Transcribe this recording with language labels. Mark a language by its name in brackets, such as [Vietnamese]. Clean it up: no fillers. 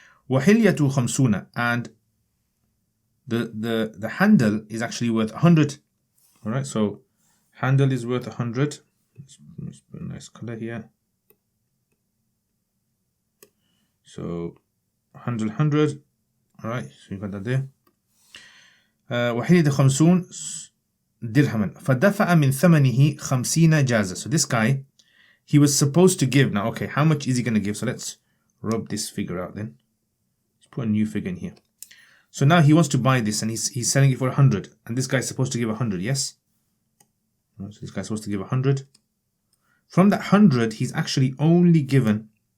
[Arabic] وَحِلْيَةُ خَمْسُونَ, [English] and the handle is actually worth 100. Alright, so handle is worth 100. Let's put a nice color here. So 100. Alright, so you got that there. [Arabic] وَحِلْيَةُ خَمْسُونَ dirhaman فَدَفَعَ مِنْ ثَمَنِهِ 50 جَازَ. [English] So this guy, he was supposed to give. Now, okay, how much is he going to give? So let's rub this figure out then. Let's put a new figure in here. So now he wants to buy this and he's selling it for 100. And this guy's supposed to give 100, yes? So this guy's supposed to give 100. From that 100, he's actually only given...